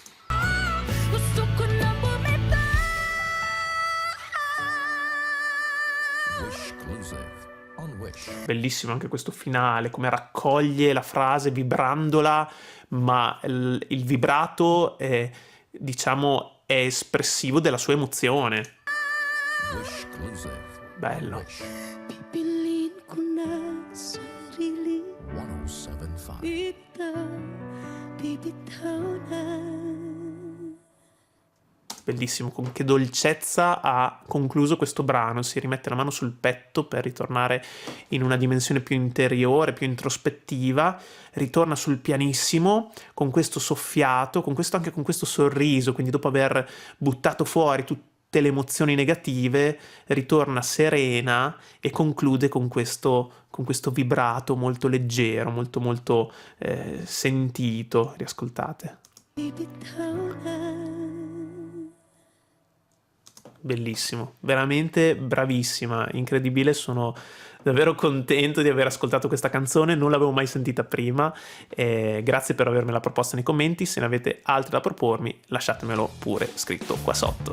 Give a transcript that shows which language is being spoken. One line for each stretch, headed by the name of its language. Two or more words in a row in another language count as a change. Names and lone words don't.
Italian: Bellissimo anche questo finale, come raccoglie la frase vibrandola, ma il vibrato è, diciamo, è espressivo della sua emozione. Bello.
Filipino: Pipiliin ko na sarili 1075. bibitaw na.
Italian: Bellissimo, con che dolcezza ha concluso questo brano. Si rimette la mano sul petto per ritornare in una dimensione più interiore, più introspettiva, ritorna sul pianissimo con questo soffiato, anche con questo sorriso, quindi dopo aver buttato fuori tutte le emozioni negative, ritorna serena e conclude con questo vibrato molto leggero, molto molto sentito. Riascoltate.
Filipino: Bibitaw na.
Italian: Bellissimo, veramente bravissima, incredibile, sono davvero contento di aver ascoltato questa canzone, non l'avevo mai sentita prima, grazie per avermela proposta nei commenti. Se ne avete altre da propormi lasciatemelo pure scritto qua sotto.